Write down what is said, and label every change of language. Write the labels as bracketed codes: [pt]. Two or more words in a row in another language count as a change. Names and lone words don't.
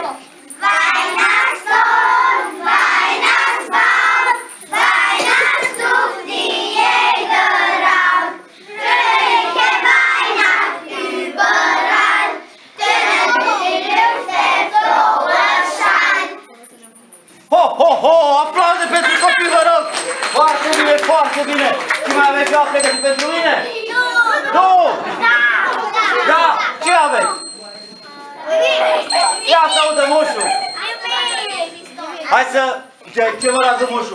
[de] Weihnachtsdorf, Weihnachtsbaum, Weihnachtsduft in jeder Raum. Fröhliche Weihnacht überall, tönen durch die Lüfte froher Schall. Ho, ho, ho! [ro] Aplauze pentru copii, vă rog! Foarte bine, foarte bine! Și mai aveți ceva pregătit pentru mine? Nu! Da! Ce aveți? Ia să audă moșul! Hai să... Ce vă roagă moșul?